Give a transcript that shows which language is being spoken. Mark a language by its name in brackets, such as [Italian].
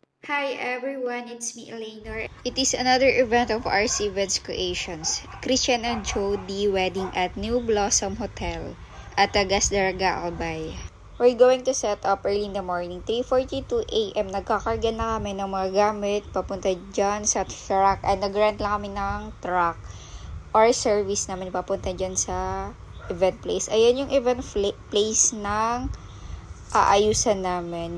[English] Hi everyone, it's me Eleanor. It is another event of RC Events Creations, Christian and Jody wedding at New Blossom Hotel at Tagas Daraga, Albay. We're going to set up early in the morning, 3:42 a.m. [Filipino] Nagkakarga na kami ng mga gamit papunta dyan sa truck at nag-rent lang kami ng truck or service namin papunta dyan sa event place. Ayan yung event place ng aayusan namin.